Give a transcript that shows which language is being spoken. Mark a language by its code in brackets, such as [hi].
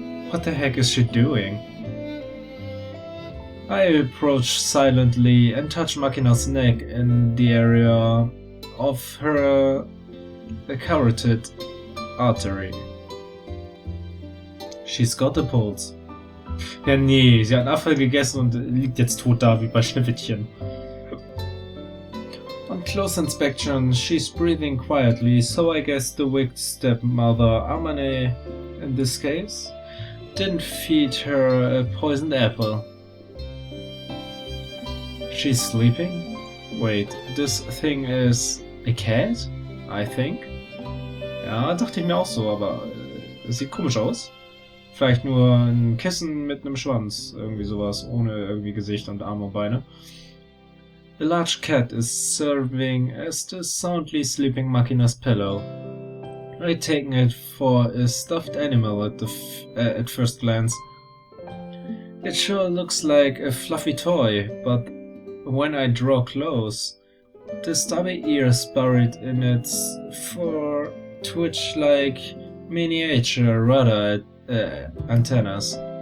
[en] What the heck is she doing? I approach silently and touch Makina's neck in the area of her carotid artery. She's got a pulse. [de] Ja nee, sie hat einen Apfel gegessen und liegt jetzt tot da wie bei Schneewittchen. [en] On close inspection, she's breathing quietly, so I guess the wicked stepmother, Amane in this case, didn't feed her a poisoned apple. She's sleeping? Wait, this thing is a cat? I think? [de] Ja, dachte ich mir auch so, aber es sieht komisch aus. Vielleicht nur ein Kissen mit einem Schwanz, irgendwie sowas, ohne irgendwie Gesicht und Arme und Beine. [en] A large cat is serving as the soundly sleeping Makina's pillow. I'd taken it for a stuffed animal at first glance. It sure looks like a fluffy toy, but when I draw close, the stubby ears buried in its fur twitch like miniature rudder antennas.